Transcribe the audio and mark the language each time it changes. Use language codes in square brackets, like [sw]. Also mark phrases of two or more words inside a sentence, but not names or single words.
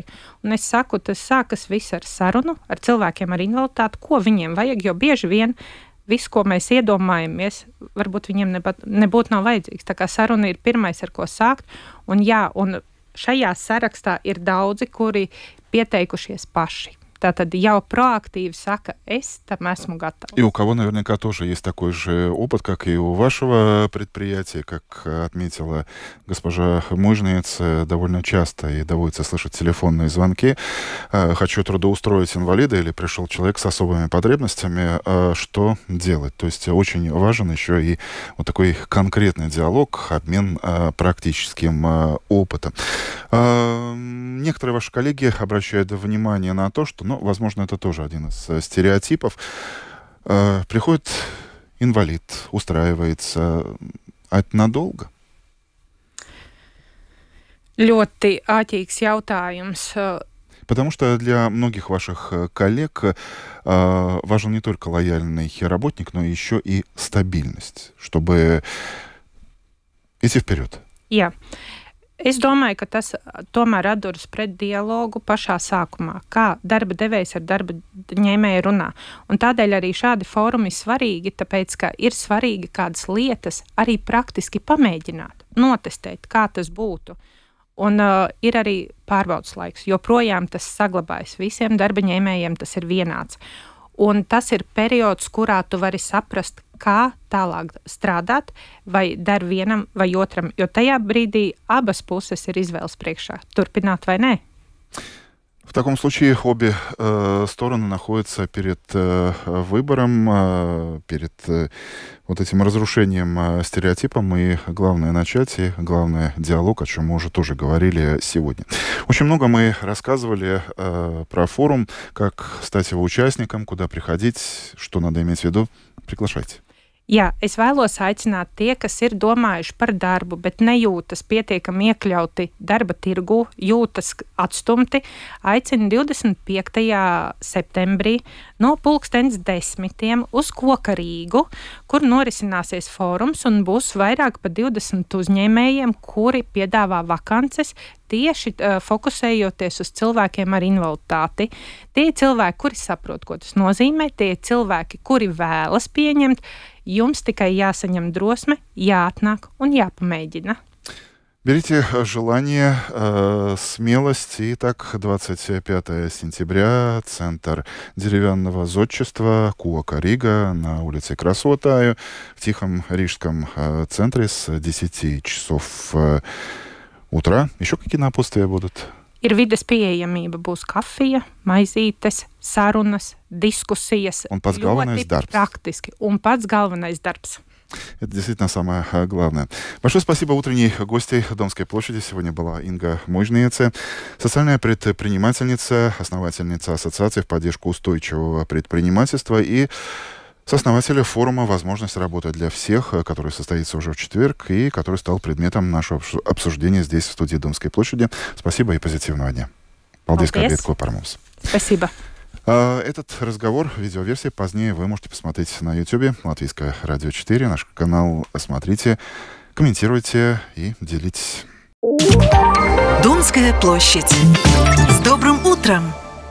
[lv] Un es saku, tas sākas viss ar sarunu ar cilvēkiem ar invaliditāti, ko viņiem vajag, jo bieži vien viss, ko mēs iedomājamies, varbūt viņiem nebūtu nav vajadzīgs. Tā kā saruna ir pirmais, ar ko sākt. Un jā, un šajā sarakstā ir daudzi, kuri pieteikušies paši. Tātad jau проактивно сака, es tam esmu готов. [ru] И у кого наверняка тоже есть такой же опыт, как и у вашего предприятия, как отметила госпожа Мужница, довольно часто и доводится слышать телефонные звонки. Хочу трудоустроить инвалида или пришел человек с особыми потребностями. Что делать? То есть очень важен еще и вот такой конкретный диалог, обмен практическим опытом. Некоторые ваши коллеги обращают внимание на то, что, возможно, это тоже один из стереотипов. Приходит инвалид, устраивается, а это надолго? [lv] Ļoti āķīgs jautājums. [ru] Потому что для многих ваших коллег важен не только лояльный работник, но еще и стабильность, чтобы идти вперед. [lv] Jā. Es domāju, ka tas tomēr atduras pret dialogu pašā sākumā, kā darba devējs ar darba ņēmēju runā. Un tādēļ arī šādi fórumi ir svarīgi, tāpēc, ka ir svarīgi kādas lietas arī praktiski pamēģināt, notestēt, kā tas būtu. Un ir arī pārbaudas laiks, joprojām tas saglabājas. Visiem darba ņēmējiem tas ir vienāds. un tas ir periods, kurā tu vari saprast, kā tālāk strādāt, vai dar vienam vai otram, jo tajā brīdī abas puses ir izvēles priekšā, turpināt vai nē. [ru] В таком случае обе стороны находятся перед выбором, перед вот этим разрушением стереотипом, и главное начать, и главное диалог, о чем мы уже тоже говорили сегодня. Очень много мы рассказывали про форум, как стать его участником, куда приходить, что надо иметь в виду. Приглашайте. [lv] Jā, es vēlos aicināt tie, kas ir domājuši par darbu, bet nejūtas pietiekami iekļauti darba tirgu, jūtas atstumti, aicinu 25. septembrī no 10:00 uz Koka Rīgu, kur norisināsies fórums un būs vairāk par 20 uzņēmējiem, kuri piedāvā vakances, tieši fokusējoties uz cilvēkiem ar invaliditāti. Tie cilvēki, kuri saprot, ko tas nozīmē, tie cilvēki, kuri vēlas pieņemt, jums tikai jāsaņem drosme, jāatnāk un jāpamēģina. [ru] Берите желание, смелость. Итак, 25 сентября, центр деревянного зодчества Кока Рига на улице Красотаю в Тихом Рижском центре с 10 часов утра. Еще какие напутствия будут? [lv] Ir vides pieejamība, būs kafija, maizītes, sarunas, diskusijas. Un pats galvenais darbs. Praktiski. Un pats galvenais darbs. [ru] Это действительно самое главное. Большое спасибо утренней гостьей Домской площади. Сегодня была Инга Мойжниеце, социальная предпринимательница, основательница Ассоциации в поддержку устойчивого предпринимательства и сооснователя форума «Возможность работать для всех», который состоится уже в четверг и который стал предметом нашего обсуждения здесь, в студии Домской площади. Спасибо и позитивного дня. [lv] Paldies, ka bijāt kopā ar mums. [ru] Спасибо. Этот разговор, видеоверсия, позднее вы можете посмотреть на YouTube, Латвийское радио 4, наш канал. Смотрите, комментируйте и делитесь. Домская площадь. С добрым утром!